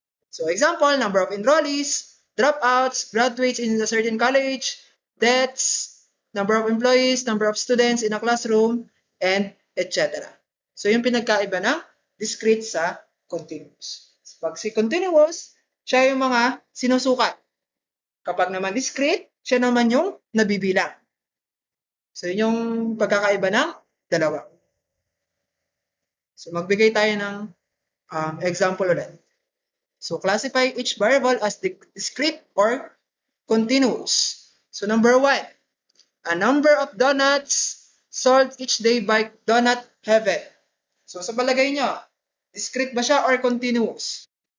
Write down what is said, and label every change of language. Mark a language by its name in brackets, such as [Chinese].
[English] So, example, number of enrollees, dropouts, graduates in a certain college, deaths, number of employees, number of students in a classroom, and etc. [Filipino] So, yung pinagkaiba ng discrete sa continuous. Pag si continuous, siya yung mga sinusukat. Kapag naman discrete, siya naman yung nabibilang. So, yun yung pagkakaiba ng dalawa. So, magbigay tayo ng example ulit. [English] So classify each variable as discrete or continuous. So number 1, a number of donuts sold each day by donut heaven. [Filipino] So sa palagay nyo, discrete ba siya or continuous?